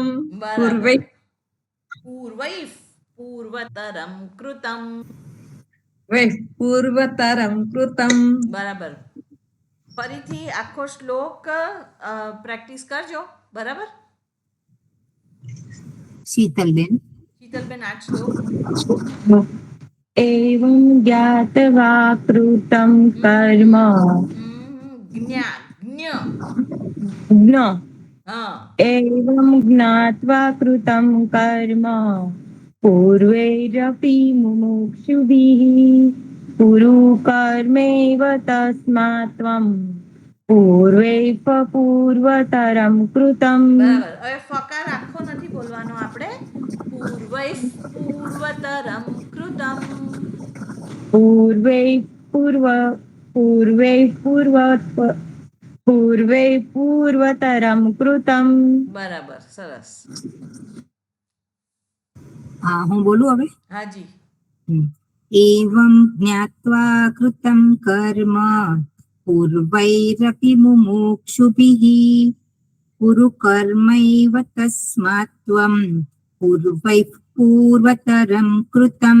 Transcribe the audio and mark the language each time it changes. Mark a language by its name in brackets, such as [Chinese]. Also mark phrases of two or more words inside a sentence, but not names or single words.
[Gujarati] બરાબર. [Sanskrit] પૂર્વતરમ કૃતમ. પૂર્વતરં કૃતમ. [Gujarati] બરાબર. ફરીથી આખો શ્લોક પ્રેક્ટિસ કરજો. બરાબર શીતલબેન શીતલબેન, આ શ્લોક. [Sanskrit] एवं ज्ञात्वा कृतं कर्म જ્ઞ ज्ञ [Gujarati] હા [Sanskrit] एवं ज्ञात्वा कृतं कर्म पूर्वैरपि मुमुक्षुभिः कुरु कर्मैव तस्मात् त्वं पूर्वतरं कृतं. [Gujarati] બરાબર. હવે ફકાર આખો નથી બોલવાનો આપણે. [Sanskrit] પૂર્વતરમ કૃતમ. पूर्वतरं कृतं. [Gujarati] બરાબર, સરસ. હા હું બોલું હવે. હાજી. [Sanskrit] એવં જ્ઞાત્વા કૃतं કર્મ પૂર્વૈરપि મુમુક્ષુભિઃ કુરુ કર્મૈવ તસ્માत् ત્વં પૂર્વતરં કૃતમ.